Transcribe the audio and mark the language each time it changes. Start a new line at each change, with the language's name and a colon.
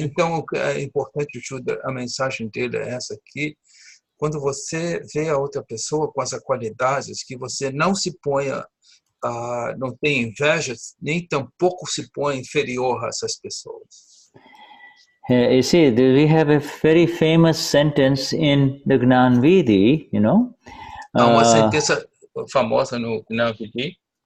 Portuguese: Então, é importante, Shuddha, a mensagem dele é essa aqui. Quando você vê a outra pessoa com essas qualidades, que você não se ponha, não tem inveja, nem tampouco se põe inferior a essas pessoas.
English: You see, we have a very famous sentence in the Gnani, you know.
Portuguese: Há uma sentença famosa no Gnani,